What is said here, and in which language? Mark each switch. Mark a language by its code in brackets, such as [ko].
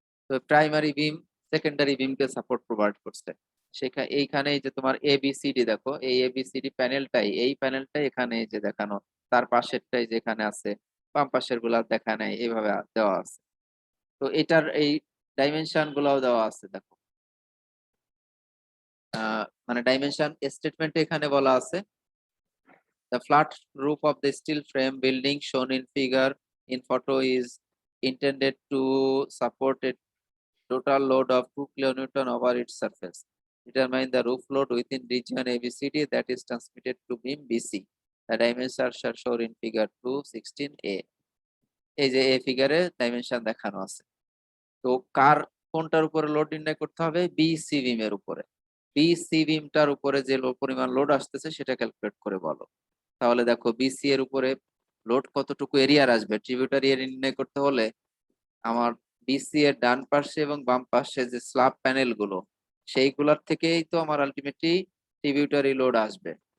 [bn] তো প্রাইমারি বিম secondary বিমকে support provide করছে, এইখানে এই যে তোমার এবিসিডি দেখো, এই এবিসিডি প্যানেলটাই, এই প্যানেলটাই এখানে এই যে দেখানো, তার পাশেরটাই যেখানে আছে, বাম পাশের গুলা দেখা নাই, এইভাবে দেওয়া আছে। তো এটার এই ডাইমেনশন গুলাও দেওয়া আছে দেখো, মানে ডাইমেনশন স্টেটমেন্টে এখানে বলা আছে, [en] the flat roof of the steel frame building shown in figure in photo is intended to support a total load of 2 kilonewton over its surface. Determine the roof load within region ABCD that is transmitted to beam BC. The dimensions are shown in figure 216A. [bn] এই যে এই ফিগারে dimension দেখানো আছে। তো কোনটার উপরে load নির্ণয় করতে হবে, বিসি বিম এর উপরে, বিসি বিমটার উপরে যে পরিমাণ লোড আসতেছে সেটা ক্যালকুলেট করে বলো। তাহলে দেখো বিসি এর উপরে লোড কতটুকু এরিয়ার আসবে ট্রিবিউটারি এরিয়া নির্ণয় করতে হলে আমার বিসি এর ডান পাশে এবং বাম পাশে যে স্ল্যাব প্যানেল গুলো সেইগুলোর থেকেই তো আমার আলটিমেটলি ট্রিবিউটারি লোড আসবে।